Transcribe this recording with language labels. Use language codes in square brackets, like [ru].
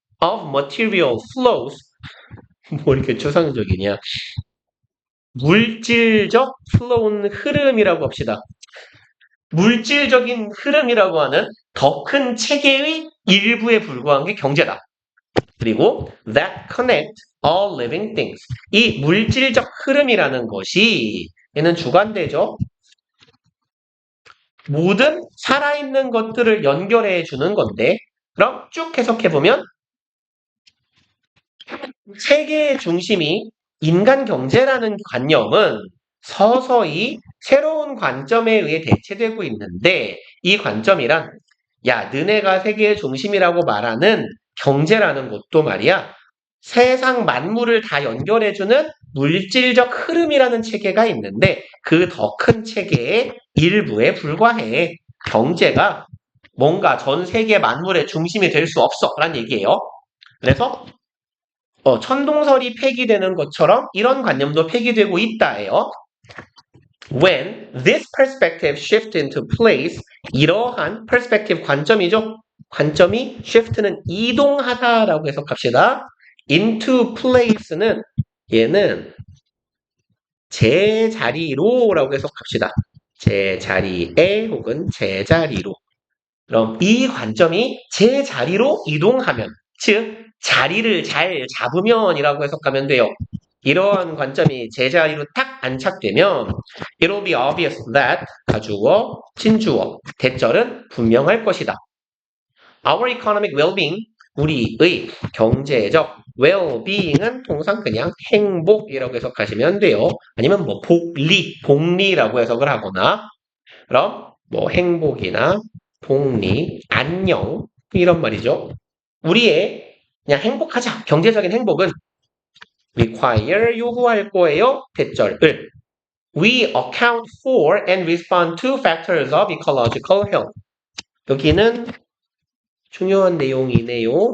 [en] Of material flows. [ko] 뭐 이렇게 추상적이냐. 물질적 flow는 흐름이라고 합시다. 물질적인 흐름이라고 하는 더 큰 체계의 일부에 불과한 게 경제다. 그리고 [en] that connect all living things. [ko] 이 물질적 흐름이라는 것이 얘는 주관대죠. 모든 살아있는 것들을 연결해 주는 건데 그럼 쭉 해석해보면 세계의 중심이 인간 경제라는 관념은 서서히 새로운 관점에 의해 대체되고 있는데 이 관점이란 야 너네가 세계의 중심이라고 말하는 경제라는 것도 말이야 세상 만물을 다 연결해주는 물질적 흐름이라는 체계가 있는데 그 더 큰 체계의 일부에 불과해. 경제가 뭔가 전 세계 만물의 중심이 될 수 없어 라는 얘기예요. 그래서 천동설이 폐기되는 것처럼 이런 관념도 폐기되고 있다예요. [en] When this perspective shift into place, [ko] 이러한 perspective 관점이죠. 관점이 shift는 이동하다라고 해석합시다. into place는 얘는 제자리로라고 해석합시다. 제자리에 혹은 제자리로. 그럼 이 관점이 제자리로 이동하면, 즉 자리를 잘 잡으면이라고 해석하면 돼요. 이러한 관점이 제자리로 딱 안착되면 [en] it'll be obvious that [ko] 가주어, 진주어, 대절은 분명할 것이다. [en] Our economic well-being, [ko] 우리의 경제적 well-being은 통상 그냥 행복이라고 해석하시면 돼요. 아니면 뭐 복리라고 해석을 하거나 그럼 뭐 행복이나 복리, 안녕 이런 말이죠. 우리의 그냥 행복하자. 경제적인 행복은 require 요구할 거예요. 대절을 [en] We account for and respond to factors of ecological health. [ko] 여기는 중요한 내용이네요.